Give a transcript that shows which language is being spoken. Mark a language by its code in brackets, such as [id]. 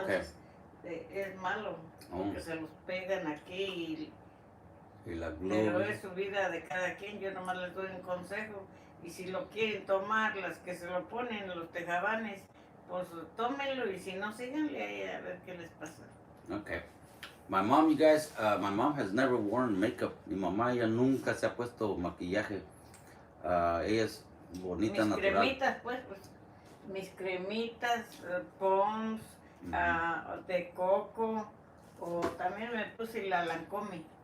[es] entonces, es malo, porque se los pegan aquí y la glue. Pero es su vida de cada quien, yo nomás les doy un consejo. Y si lo quieren tomar, las que se lo ponen, los tejabanes, pues tómenlo y si no, síganle ahí a ver qué les pasa. Okay. [en] My mom, you guys, my mom has never worn makeup. [es] Mi mamá ya nunca se ha puesto maquillaje. Ella es bonita, mis natural. Cremitas, pues, mis cremitas, Pons, de coco, o también me puse la Lancome.